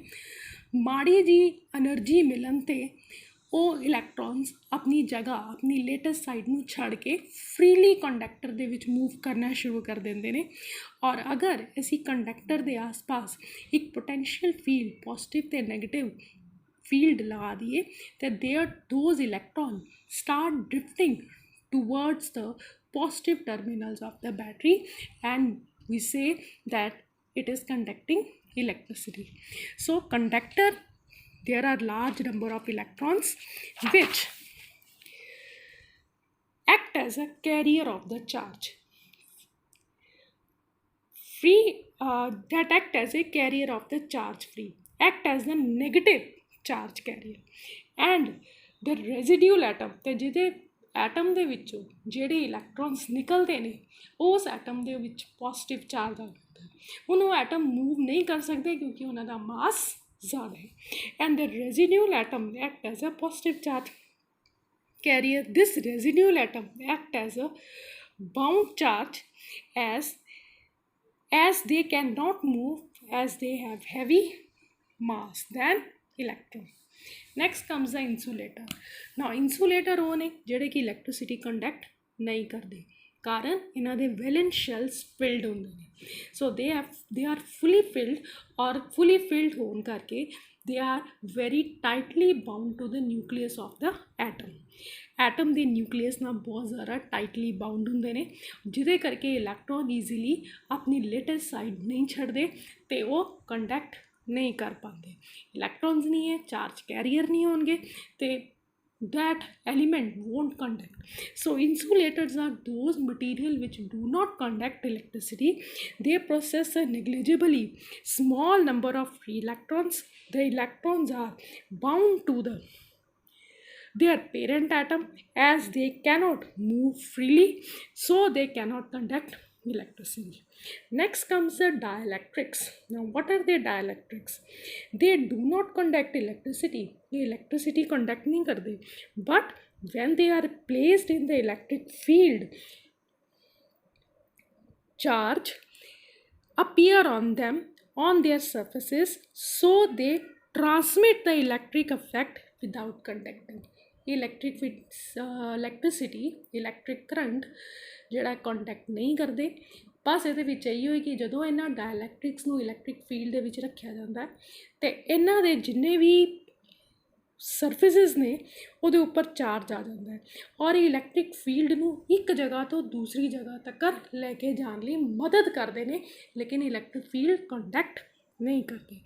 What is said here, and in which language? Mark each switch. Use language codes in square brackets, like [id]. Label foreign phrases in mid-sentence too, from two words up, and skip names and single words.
[pa] ਮਾੜੀ ਜਿਹੀ ਐਨਰਜੀ ਮਿਲਣ 'ਤੇ ਉਹ ਇਲੈਕਟ੍ਰੋਨਸ ਆਪਣੀ ਜਗ੍ਹਾ, ਆਪਣੀ [en] latest side [pa] ਨੂੰ ਛੱਡ ਕੇ [en] freely conductor [pa] ਦੇ ਵਿੱਚ ਮੂਵ ਕਰਨਾ ਸ਼ੁਰੂ ਕਰ ਦਿੰਦੇ ਨੇ. ਔਰ ਅਗਰ ਅਸੀਂ ਕੰਡਕਟਰ ਦੇ ਆਸ-ਪਾਸ ਇੱਕ [en] potential field, [pa] ਪੋਜ਼ੀਟਿਵ ਅਤੇ [en] negative field [pa] ਲਗਾ ਦਈਏ ਤਾਂ [en] those electron start drifting towards the positive terminals of the battery and we say that it is conducting electricity. So conductor, there are large number of electrons which act as a carrier of the charge. That act as a carrier of the charge free, act as the negative charge carrier. And the residual atom, [pa] ਤੇ ਜਿਹਦੇ ਐਟਮ ਦੇ ਵਿੱਚੋਂ ਜਿਹੜੇ ਇਲੈਕਟ੍ਰੋਨਸ ਨਿਕਲਦੇ ਨੇ ਉਸ ਐਟਮ ਦੇ ਵਿੱਚ [en] positive charge [pa] ਆ ਜਾਂਦਾ, ਉਹਨੂੰ [en] atom move [pa] ਨਹੀਂ ਕਰ ਸਕਦੇ ਕਿਉਂਕਿ ਉਹਨਾਂ ਦਾ ਮਾਸ ਜ਼ਿਆਦਾ ਹੈ. [en] And the residual atom act as a positive charge carrier. This residual atom act as a bound charge as they cannot move, as they have heavy mass than electron. Next comes the insulator. Now insulator [pa] ਉਹ ਨੇ ਜਿਹੜੇ ਕਿ [en] electricity conduct [pa] ਨਹੀਂ ਕਰਦੇ, ਕਾਰਨ ਇਹਨਾਂ ਦੇ [en] valence shells filled [pa] ਹੁੰਦੇ ਨੇ. [en] So they are fully filled ਔਰ fully filled ਔਰ ਫੁੱਲੀ ਫਿਲਡ [pa] ਹੋਣ ਕਰਕੇ [en] they are very tightly bound to the nucleus of the atom. [pa] ਐਟਮ ਦੇ ਨਿਊਕਲੀਅਸ ਨਾਲ ਬਹੁਤ ਜ਼ਿਆਦਾ [en] tightly bound [pa] ਹੁੰਦੇ ਨੇ ਜਿਹਦੇ ਕਰਕੇ ਇਲੈਕਟ੍ਰੋਨ ਈਜ਼ੀਲੀ ਆਪਣੀ [en] latest side [pa] ਨਹੀਂ ਛੱਡਦੇ ਅਤੇ ਉਹ ਕੰਡਕਟ ਨਹੀਂ ਕਰ ਪਾਉਂਦੇ. ਇਲੈਕਟ੍ਰੋਨਸ ਨਹੀਂ ਹੈ, [en] charge carrier [pa] ਨਹੀਂ ਹੋਣਗੇ ਅਤੇ [en] that element won't conduct. So insulators are those material which do not conduct electricity. They possess a negligibly small number of free electrons. The electrons are bound to their parent atom as they cannot move freely, so they cannot conduct electricity. Next comes the dielectrics. Now what are the dielectrics? They do not conduct electricity. They electricity conduct [hi] नहीं करते, [en] but when they are placed in the electric field charge appear on them on their surfaces, so they transmit the electric effect without conducting. electricity electric current [pa] ਜਿਹੜਾ ਕੰਟੈਕਟ ਨਹੀਂ ਕਰਦੇ। ਬਸ ਇਹਦੇ ਵਿੱਚ ਇਹੀ ਹੋਈ ਕਿ ਜਦੋਂ ਇਹਨਾਂ ਡਾਇਲੈਕਟ੍ਰਿਕਸ ਨੂੰ [en] electric field [pa] ਦੇ ਵਿੱਚ ਰੱਖਿਆ ਜਾਂਦਾ ਅਤੇ ਇਹਨਾਂ ਦੇ ਜਿੰਨੇ ਵੀ ਸਰਫੇਸਿਸ ਨੇ ਉਹਦੇ ਉੱਪਰ ਚਾਰਜ ਆ ਜਾਂਦਾ ਹੈ ਔਰ [en] electric field [pa] ਨੂੰ ਇੱਕ ਜਗ੍ਹਾ ਤੋਂ ਦੂਸਰੀ ਜਗ੍ਹਾ ਤੱਕ ਲੈ ਕੇ ਜਾਣ ਲਈ ਮਦਦ ਕਰਦੇ ਨੇ, ਲੇਕਿਨ [en] electric field conduct [pa] ਨਹੀਂ ਕਰਦੇ।